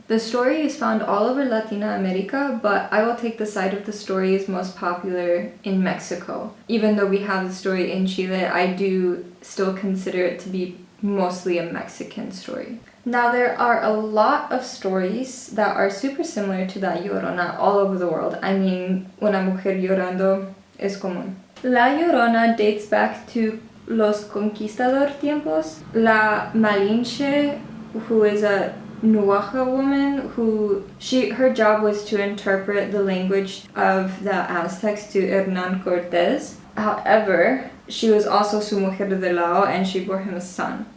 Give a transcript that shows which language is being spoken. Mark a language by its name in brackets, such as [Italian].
[English] The story is found all over Latin America, but I will take the side of the story is most popular in Mexico. Even though we have the story in Chile, I do still consider it to be mostly a Mexican story. Now there are a lot of stories that are super similar to La Llorona all over the world. I mean, [Spanish] una mujer llorando es común. La Llorona [English] dates back to [Spanish] los conquistador tiempos. [English] La Malinche, who is a Nuaja woman, her job was to interpret the language of the Aztecs to Hernán Cortés. However, she was also [Spanish] su mujer de lao, [English] and she bore him a son.